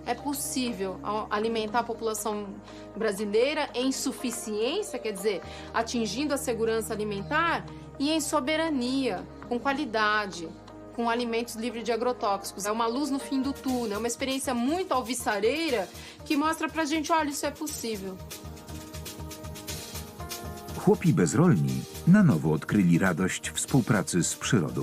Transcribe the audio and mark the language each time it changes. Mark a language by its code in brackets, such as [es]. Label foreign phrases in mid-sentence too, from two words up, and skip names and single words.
[pt] é possível alimentar a população brasileira em suficiência, quer dizer, atingindo a segurança alimentar e em soberania, com qualidade, com alimentos livres de agrotóxicos. É uma luz no fim do túnel, é uma experiência muito alvissareira que mostra pra gente, olha, isso é possível. [pl] Chłopi bezrolni na nowo odkryli radość współpracy z przyrodą.